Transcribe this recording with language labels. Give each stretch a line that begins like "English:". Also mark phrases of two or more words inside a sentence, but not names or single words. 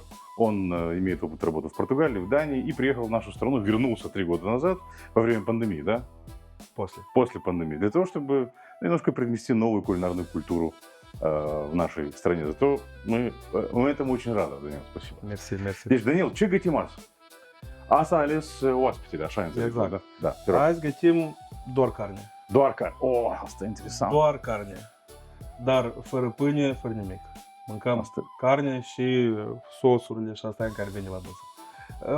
Russian: Он имеет опыт работы в Португалии, в Дании и приехал в нашу страну, вернулся 3 года назад во время пандемии, да? После пандемии. Для того, чтобы немножко привнести новую кулинарную культуру в нашей стране. Зато мы этому очень рады, Даниил. Спасибо. Мерси.
Romanian: Deci, Daniel, ce gătim azi? Asta a ales oaspetele, așa înțeleg. Exact. Da? Da, te rog. Azi gătim doar carne. Doar carne. Oh, asta e interesant. Doar carne. Dar fără pâine, fără nimic. Mâncăm carne și sosurile și astea în care vine la dosă.